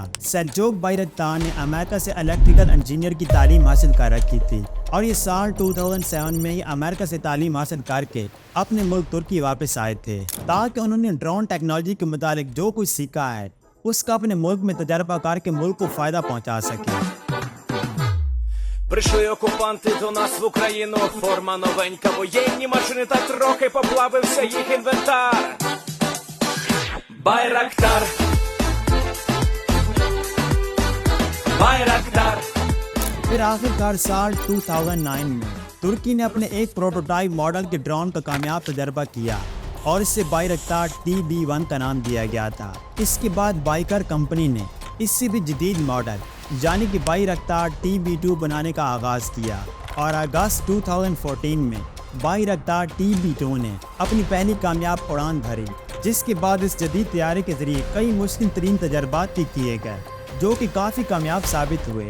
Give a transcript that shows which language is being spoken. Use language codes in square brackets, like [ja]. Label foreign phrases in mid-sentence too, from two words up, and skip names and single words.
[ur] سیلجوک بائرکتار نے امریکہ سے الیکٹریکل انجینئر کی تعلیم حاصل کر رکھی تھی اور یہ سال 2007 میں ہی امریکہ سے تعلیم حاصل کر کے اپنے ملک ترکی واپس آئے تھے تاکہ انہوں نے ڈرون ٹیکنالوجی کے متعلق جو کچھ سیکھا ہے اس کا اپنے ملک میں تجربہ کر کے ملک کو فائدہ پہنچا سکے۔ [uk] Прийшли окупанти до нас в Україну, форма новенька, воєнні машини та трохи поплавився їх інвентар. Байрактар Bayraktar. [ur] پھر آخرکار سال 2009 میں ترکی نے اپنے ایک پروٹوٹائپ ماڈل کے ڈرون کا کامیاب تجربہ کیا اور اس سے بائرکتار TB1 کا نام دیا گیا تھا۔ اس کے بعد بائیکر کمپنی نے اس سے بھی جدید ماڈل یعنی کہ بائرکتار TB2 بنانے کا آغاز کیا اور اگست 2014 میں بائرکتار TB2 نے اپنی پہلی کامیاب اڑان بھری، جس کے بعد اس جدید طیارے کے ذریعے کئی مشکل ترین تجربات بھی کیے گئے جو کہ کافی کامیاب ثابت ہوئے۔